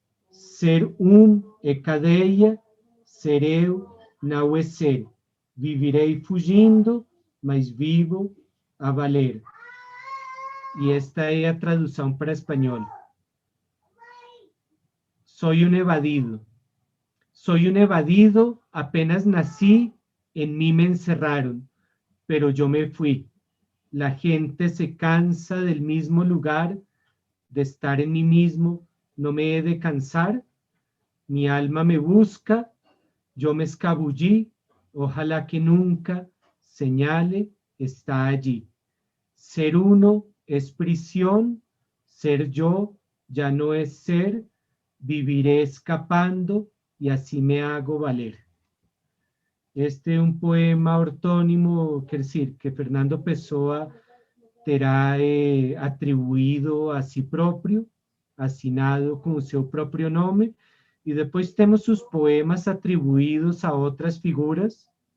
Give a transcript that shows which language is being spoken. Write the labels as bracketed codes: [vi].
[pt] Ser é cadeia, ser eu não é ser. Vivirei fugindo, mas vivo a valer. E esta é a tradução para espanhol. [es] Soy un evadido. Soy un evadido, apenas nací, en mí me encerraron, pero yo me fui. La gente se cansa del mismo lugar, de estar en mí mismo, no me he de cansar. Mi alma me busca, yo me escabullí, ojalá que nunca señale, está allí. Ser uno es prisión, ser yo ya no es ser, viviré escapando y así me hago valer. [pt] Este é um poema ortônimo, quer dizer, que Fernando Pessoa terá atribuído a si próprio, assinado com o seu próprio nome, e depois temos os poemas atribuídos a outras figuras.